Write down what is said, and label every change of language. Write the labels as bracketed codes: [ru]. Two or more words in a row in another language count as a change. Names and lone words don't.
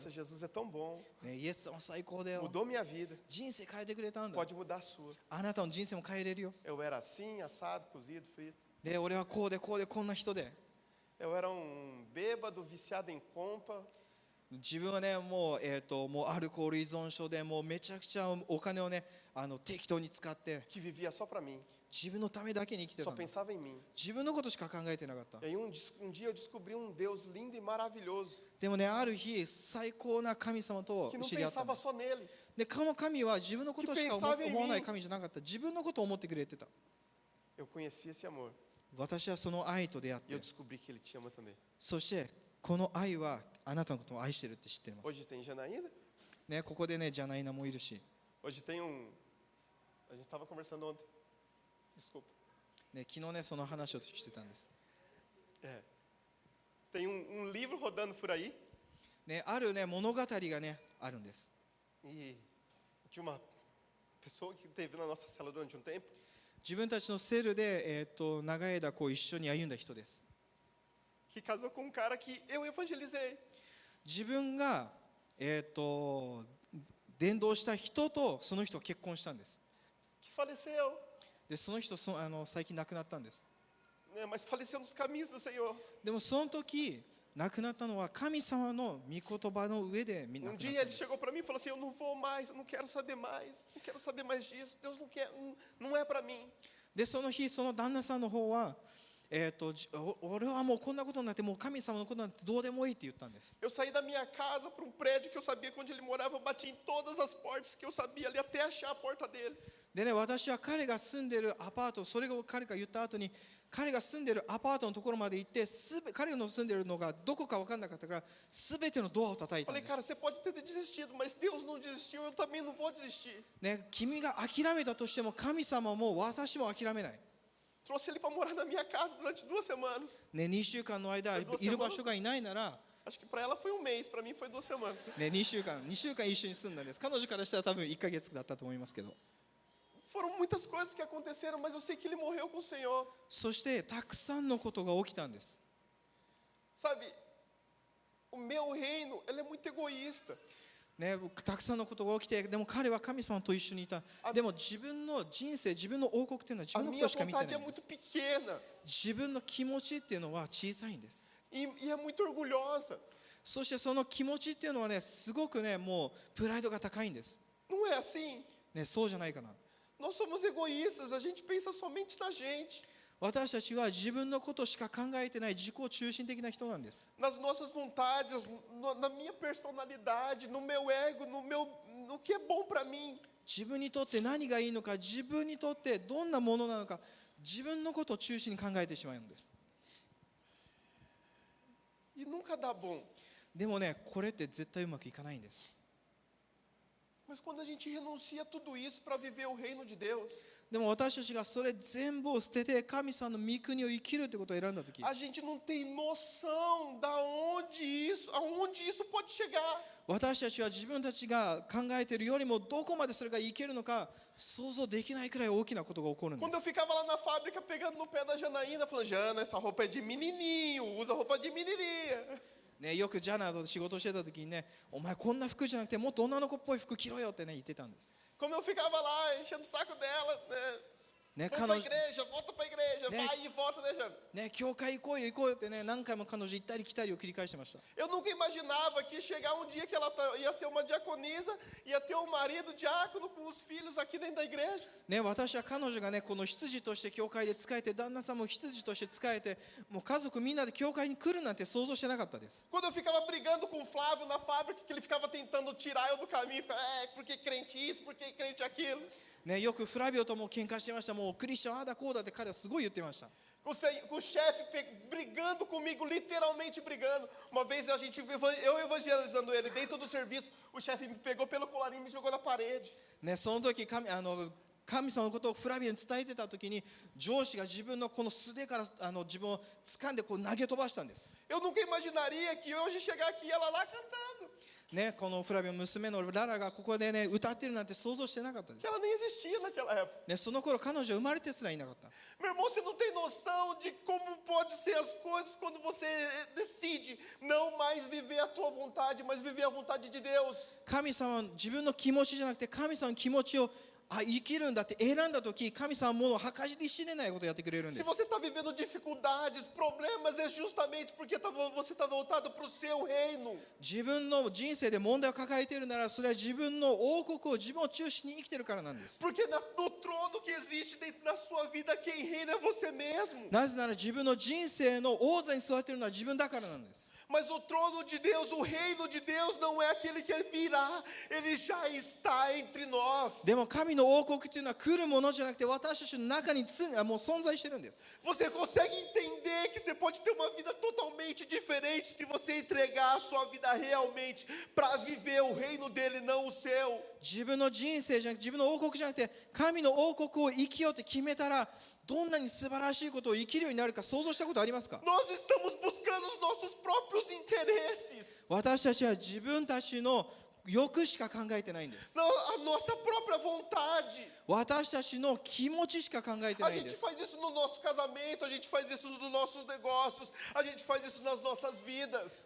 [pt] Nossa, Jesus é tão bom. [ja] ね、イエス様最高だよ。 [pt] Mudou minha vida. [ja] 人生変えてくれたんだ。 [pt] Pode mudar a sua. [ja] あなたの人生も変えれるよ。 [pt] Eu era assim, assado, cozido, frito. [ja] で、俺はこうでこうでこんな人で。 [pt] Eu era um bêbado, viciado em compa. [ja] 自分はね、もう、もうアルコール依存症で、もうめちゃくちゃお金をね、適当に使って、 [pt] Que vivia só para mim. [ja] 自分のためだけに生きてた [pt] Só [ja] んだ。 [pt] pensava em mim. [ja] 自分のことしか考えてなかった。 [pt] E aí um dia eu descobri um Deus lindo e maravilhoso. [ja] でもね、ある日、最高な神様と [pt] Que não [ja] 知り合ったん [pt] pensava [ja] だ。 [pt] só nele. [ja] で、この神は自分のことしか [pt] Que pensava em mim. [ja] 思わない神じゃなかった。自分のことを思ってくれてた。 [pt] Eu conheci esse amor. [ja] 私はその愛と出会っ [pt] E eu [ja] て、 [pt] descobri que ele te ama também. [ja] そしてこの愛はあなたのことを愛してるって知っています。 [pt] Hoje tem Janaína. [ja] ね、ここでね、ジャナイナもいるし、 [pt] Hoje tem um. A gente estava conversando ontem. Desculpa. [ja] ね、昨日ね、その話をしてたんです。 [pt] Tem livro rodando por aí [ja] ね、あるね、物語がね、あるんです。 [pt] e de uma pessoa que teve na nossa cela durante um tempo. [ja] 自分たちのセルで、長い間こう一緒に歩んだ人です。 [pt] Que casou com um cara que eu evangelizei. [ja] 自分が、伝道した人とその人が結婚したんです。 [pt] Que faleceu, [ja] で、その人最近亡くなったんです。 [pt] né, mas faleceu nos caminhos do Senhor. [ja] でもその時亡くなったのは神様の御言葉の上で亡くなったん [pt] dia [ja] で [pt] ele [ja] す。 [pt] chegou para mim e falou assim: eu não vou mais, eu não quero saber mais, não quero saber mais disso. Deus não quer, não é para mim. [ja] で、その日その旦那さんの方は、俺はもうこんなことになって、もう神様のことなんてどうでもいいって言ったんです。 [pt] Eu saí da minha casa para um prédio que eu sabia que onde ele morava, eu bati em todas as portas que eu sabia ali até achar a porta dele. [ja] でね、私は彼が住んでるアパート、それを彼が言った後に、彼が住んでるアパートのところまで行って、彼の住んでるのがどこか分からなかったから、すべてのドアを叩いたん [pt] Falei, [ja] で [pt] cara, [ja] す。 [pt] você pode ter desistido, mas Deus não desistiu, eu também não vou desistir. [ja] ね、君が諦めたとしても、神様も私も諦めない。 [pt] Trouxe ele para morar na minha casa durante 2 semanas. [ja] ね、2週間の間、いる場所がいないなら、 [pt] Acho que para ela foi um mês, para mim foi 2 semanas. [ja] ね、2週間一緒に住んだんです。彼女からしたら多分1ヶ月だったと思いますけど。 [pt] Foram muitas coisas que aconteceram, mas eu sei que ele morreu com o Senhor. [ja] そしてたくさんのことが起きたんです。 [pt] Sabe, o meu reino, ele é muito egoísta. [ja] ね、たくさんのことが起きて、でも彼は神様と一緒にいた。でも自分の人生、自分の王国っていうのは自 [pt] A [ja] 分のこ [pt] minha [ja] としか見てない [pt] vontade é [ja] んで [pt] muito [ja] す。 [pt] pequena [ja] 自分の気持ちっていうのは小さいんです。 [pt] e é muito orgulhosa. [ja] そしてその気持ちっていうのはね、すごくね、もうプライドが高いんです。 [pt] Não é assim? [ja] ね、そうじゃないかな。 [pt] Nós somos egoístas, a gente pensa somente na gente, [ja] 私たちは自分のことしか考えてない自己中心的な人なんです。 [pt] nas nossas vontades, na minha personalidade, no meu ego, no que é bom para mim. [ja] 自分にとって何がいいのか、自分にとってどんなものなのか、自分のことを中心に考えてしまうんです。 [pt] E nunca dá bom. [ja] でもね、これって絶対うまくいかないんです。 [pt] Mas quando a gente renuncia a tudo isso para viver o reino de Deus, [ja] でも私たちがそれ全部を捨てて神様の御国を生きるってことを選んだとき、 [pt] a gente não tem noção aonde isso pode chegar. [ja] 私たちは自分たちが考えているよりもどこまでそれがいけるのか想像できないくらい大きなことが起こるんで [pt] Quando eu [ja] す。 [pt] ficava lá na fábrica pegando no pé da Janaína, falando: Jana, essa roupa é de menininho, usa roupa de menininha. [ja] ね、よくジャナと仕事してた時にね、お前こんな服じゃなくてもっと女の子っぽい服着ろよってね言ってたんです。 [pt] Como eu ficava lá enchendo o saco dela, né? [ja] ね、 [pt] Vamos [ja] 彼 [pt] pra [ja] 女 [pt] igreja, volta pra igreja, Né? vai e volta, né, Jana? [ja] ね、教会行こうよ行こうよってね、何回も彼女行ったり来たりを繰り返してました。 [pt] Eu nunca imaginava que ia chegar um dia que ela ia ser uma diaconisa, ia ter um marido diácono com os filhos aqui dentro da igreja. [ja] ね、私は彼女がね、この執事として教会で仕えて、旦那さんも執事として仕えて、もう家族みんなで教会に来るなんて想像してなかったです。 [pt] Quando eu ficava brigando com o Flávio na fábrica, que ele ficava tentando tirar eu do caminho, ficava, porque crente isso, porque crente aquilo. [ja] ね、よくフラビオとも喧嘩してました。もうクリスチャンああだこうだって彼はすごい言ってました。 [pt] Com o chefe brigando comigo, literalmente brigando. Uma vez eu evangelizando ele dentro do serviço, o chefe me pegou pelo colarinho e me jogou na parede. [ja] ね、その時神様のことをフラビオに伝えてた時に、上司が自分のこの素手から自分を掴んでこう投げ飛ばしたんです。 [pt] Eu nunca imaginaria que hoje chegar aqui ela lá cantando. [ja] ね、このフラビオの娘のララがここでね歌ってるなんて想像してなかったです [pt] Que。ela nem existia naquela época. [ja] ね、その頃彼女は生まれてすらいなかった。 [pt] Meu irmão, você não tem noção de como pode ser as coisas quando você decide não mais viver a tua vontade, mas viver a vontade de Deus. [ja] 神様の自分の気持ちじゃなくて神様の気持ちを生きるんだって選んだ時、神様はもう計り知れないことをやってくれるんで [pt] Se [ja] す。 [pt] você está vivendo dificuldades, problemas, é justamente porque você está voltado para o seu reino. [ja] 自分の人生で問題を抱えているなら、それは自分の王国を自分を中心に生きているからなんです。 [pt] Porque no trono que existe dentro da sua vida, quem reina é você mesmo. [ja] なぜなら自分の人生の王座に座っているのは自分だからなんです。 [pt] Mas o trono de Deus, o reino de Deus não é aquele que virá, ele já está entre nós. [ja] でも神の王国というのは来るものじゃなくて、私たちの中にもう存在してるんです。 [pt] Você consegue entender que você pode ter uma vida totalmente diferente se você entregar a sua vida realmente para viver o reino dele, não o seu. [ja] 自分の人生じゃなくて、自分の王国じゃなくて、神の王国を生きようって決めたら、 どんなに素晴らしいことを生きるようになるか想像したことありますか？ [pt] Nós estamos buscando os nossos próprios interesses. [ja] 私たちは自分たちの欲しか考えてないんです。 [pt] Não, a nossa própria vontade. [ja] 私たちの気持ちしか考えて [pt] A [ja] ないんで [pt] gente [ja] す。 [pt] faz isso no nosso casamento, a gente faz isso nos nossos negócios, a gente faz isso nas nossas vidas.